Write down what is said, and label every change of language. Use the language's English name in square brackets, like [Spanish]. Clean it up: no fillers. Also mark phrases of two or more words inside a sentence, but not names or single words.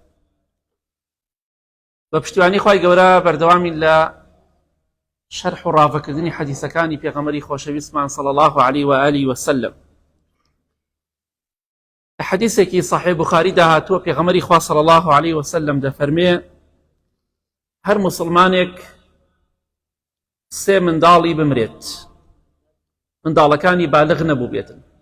[Central Kurdish] بپشتیوانی خوای گەورە بەردەوامی لە شەرح و ڕاوەکردنی حەدیثەکانی پێغەمبەری خۆشەویستمان [Arabic] صلی الله عليه وآله وسلم. [Central Kurdish] لە حەدیثێکی صحیح بوخاری داهاتووە پێغەمبەری خوا [Arabic] صلی الله عليه وسلم [Central Kurdish] دەفەرمێ هەر موسڵمانێک سێ منداڵی بمرێت، منداڵەکانی بالغ نەبوو بێتن.